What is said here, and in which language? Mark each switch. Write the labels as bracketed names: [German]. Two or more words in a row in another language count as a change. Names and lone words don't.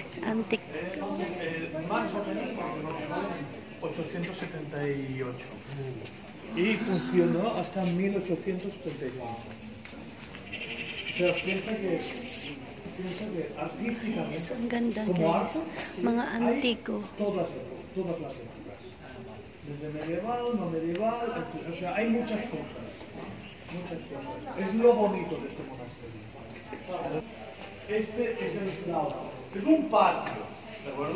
[Spanish] Más o menos 878 y funcionó hasta 1835. Pero piensa que artísticamente, [Filipino] Ang ganda [Spanish] como [Filipino] guys. [Spanish] arte, [Filipino] Mga [Spanish] hay [Filipino] antiko. [Spanish] todas las épocas. Desde medieval, no medieval, o sea, hay muchas cosas. Es lo bonito de este monasterio. Este es el claustro. Es un patio, ¿de acuerdo?